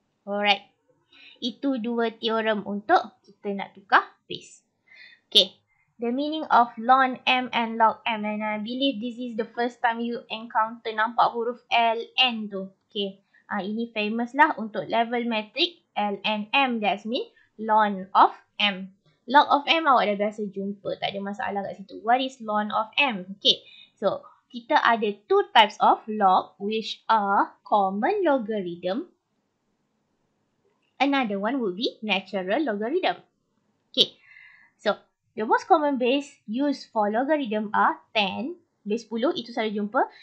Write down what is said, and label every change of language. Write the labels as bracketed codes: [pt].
[ms] Alright. Itu dua teorem untuk kita nak tukar base. Okay. [en] The meaning of ln m and log m, and I believe this is the first time you encounter [ms] nampak huruf ln tu. [en] Okay. [ms] Ini famous lah untuk level metrik ln m. [en] That means ln of m. Log of m [ms] awak dah biasa jumpa. Tak ada masalah kat situ. [en] What is ln of m? Okay. So, [ms] kita ada [en] two types of log which are common logarithm. Another one would be natural logarithm. Okay. So, the most common base used for logarithm are 10, base 10, [ms] itu selalu jumpa.